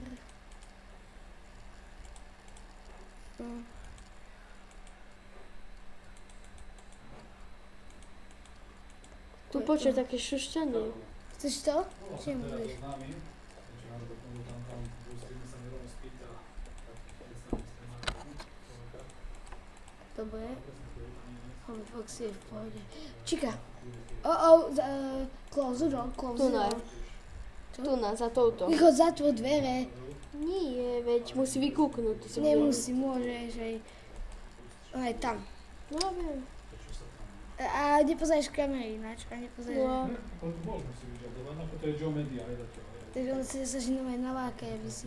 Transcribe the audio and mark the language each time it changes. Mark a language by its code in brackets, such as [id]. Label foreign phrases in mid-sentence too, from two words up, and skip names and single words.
[sk] Tu počuť také šušťanie. Chceš to? Čím budeš? Dobre. Foxy je v pohode. Čika. [en] Close the door, close the door. [sk] Tu na, za touto. Vychod, zatvor dvere. Nie, veď musí vykúknúť. Nemusí, môžeš aj... Aj tam. No, viem. A nepozrieš kamery ináč, a nepozrieš... No. Takže on sa snaží nové naláka, aby si...